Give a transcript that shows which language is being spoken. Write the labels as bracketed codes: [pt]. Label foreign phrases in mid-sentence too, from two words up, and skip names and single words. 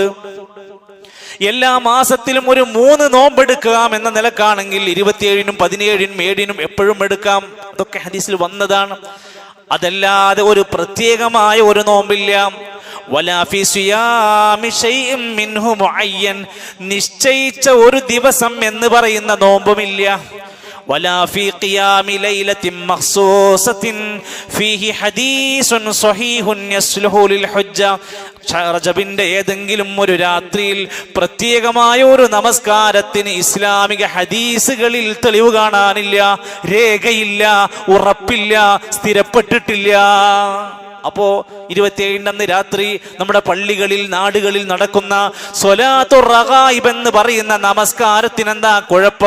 [ml] എല്ലാ മാസത്തിലും ഒരു 3 നോമ്പെടുക്കാം എന്ന നിലക്കാണെങ്കിൽ 27-നും 17-നും 7-നും എപ്പോഴും എടുക്കാം. അതൊക്കെ ഹദീസിൽ വന്നതാണ്. അതല്ലാതെ ഒരു പ്രത്യേകമായ ഒരു നോമ്പില്ല. നിശ്ചയിച്ച ഒരു ദിവസം എന്ന് പറയുന്ന നോമ്പുമില്ല. [ar] ولا في قيام ليلة مخصوصة فيه حديث صحيح يصلح للحجة. [ml] റജബിന്റെ ഏതെങ്കിലും ഒരു രാത്രിയിൽ പ്രത്യേകമായ ഒരു നമസ്കാരത്തിന് ഇസ്ലാമിക ഹദീസുകളിൽ തെളിവ് കാണാനില്ല, രേഖയില്ല, ഉറപ്പില്ല, സ്ഥിരപ്പെട്ടിട്ടില്ല. അപ്പോ 27 അന്ന് രാത്രി നമ്മുടെ പള്ളികളിൽ നാടുകളിൽ നടക്കുന്ന [ar] صلاة الرغائب [ml] എന്ന് പറയുന്ന നമസ്കാരത്തിന് എന്താ കുഴപ്പം?